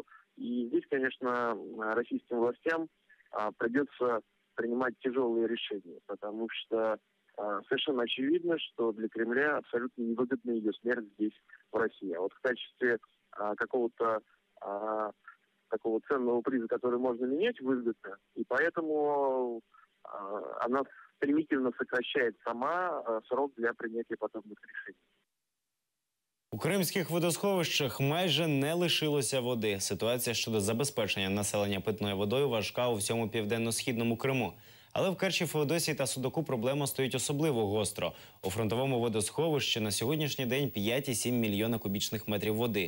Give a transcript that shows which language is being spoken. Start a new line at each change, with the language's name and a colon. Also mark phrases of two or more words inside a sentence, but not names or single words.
Russian: И здесь, конечно, российским властям придется принимать тяжелые решения, потому что совершенно очевидно, что для Кремля абсолютно невыгодна ее смерть здесь, в России. А вот в качестве какого-то такого ценного приза, который можно менять выгодно, и поэтому она стремительно сокращает сама срок для принятия подобных решений.
Ukrainian: У кримських водосховищах майже не лишилося води. Ситуація щодо забезпечення населення питною водою важка у всьому південно-східному Криму. Але в Керчі, Феодосії та Судаку проблема стоїть особливо гостро. У фронтовому водосховищі на сьогоднішній день 5,7 мільйона кубічних метрів води.